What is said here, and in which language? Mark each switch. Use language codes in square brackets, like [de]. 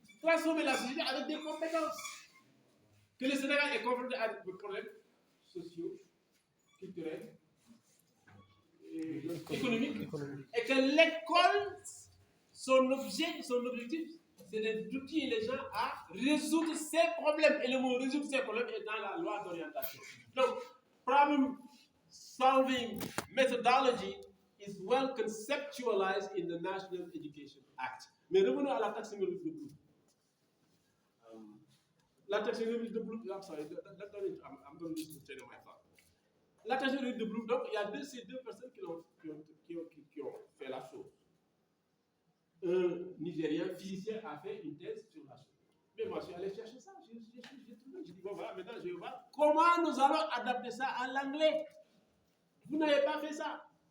[fr] Transformer la société avec des compétences. Que le Sénégal est confronté à des problèmes sociaux, culturels, économiques. Et que l'école, son objectif, c'est d'outiller les gens à résoudre ces problèmes. Et le mot résoudre ces problèmes est dans la loi d'orientation. [en] Donc, problem solving methodology is well conceptualized in the National Education Act. [fr] Mais revenons à la taxonomie de Bloom. La taxonomie de Bloom, [en] I'm sorry, I'm going to tell you my thought. [fr] La taxonomie de Bloom, donc il y a ces deux personnes qui ont fait la chose. Un Nigérien physicien a fait une thèse sur la chose. Mais moi, je suis allé chercher ça. J'ai trouvé. J'ai dit, bon, voilà, maintenant, je vais voir comment nous allons adapter ça à l'anglais. Vous n'avez pas fait ça.